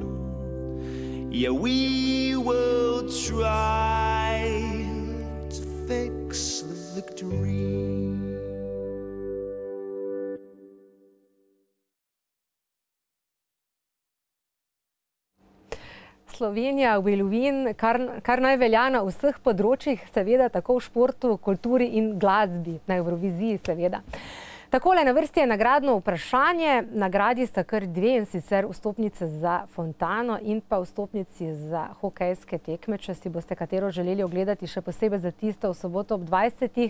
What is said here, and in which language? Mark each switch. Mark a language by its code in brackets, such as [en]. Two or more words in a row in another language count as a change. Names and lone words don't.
[en] Yeah, we will try to fix the victory. Slovenija will win, [sl] kar naj velja na vseh področjih, seveda tako v športu, kulturi in glasbi, na Evroviziji seveda. Takole, na vrsti je nagradno vprašanje. Nagradi sta kar dve, in sicer vstopnice za Fontano in pa vstopnici za hokejske tekme, če si boste katero želeli ogledati, še posebej za tisto v soboto ob 20.